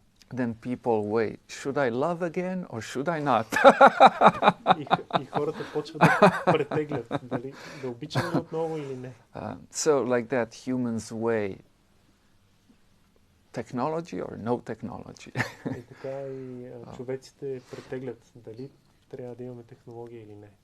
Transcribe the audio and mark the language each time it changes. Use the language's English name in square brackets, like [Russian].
[English] Then people wait. Should I love again or should I not? [Bulgarian] И хората почват да претеглят дали да обичам ли отново или не. [English] So like that, humans weigh technology or no technology. [Bulgarian] И така и човеците претеглят дали трябва да имаме технология или не.